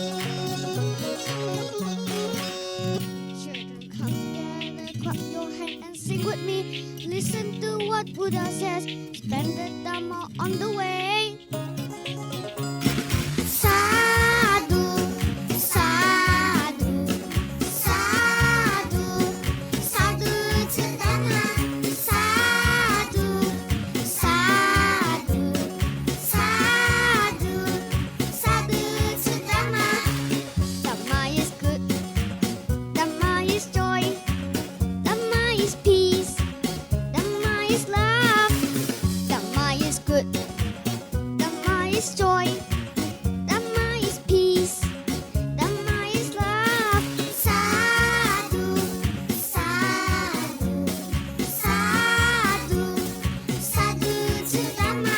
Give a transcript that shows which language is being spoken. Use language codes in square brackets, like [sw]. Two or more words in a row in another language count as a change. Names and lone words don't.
[en] Children, come together, clap your hands and sing with me. Listen to what Buddha says. Spend the Dhamma on the way. [pi] Sadhu, sadhu, sadhu, sadhu Chidana. Sadhu, sadhu, sadhu, sadhu Chidana. [en] Dhamma is good. Dhamma is joy. Dhamma is peace. Dhamma is love. Dhamma is good. Dhamma is joy. Dhamma is peace. Dhamma is love. [pi] Sadhu, sadhu, sadhu, sadhu Chidana.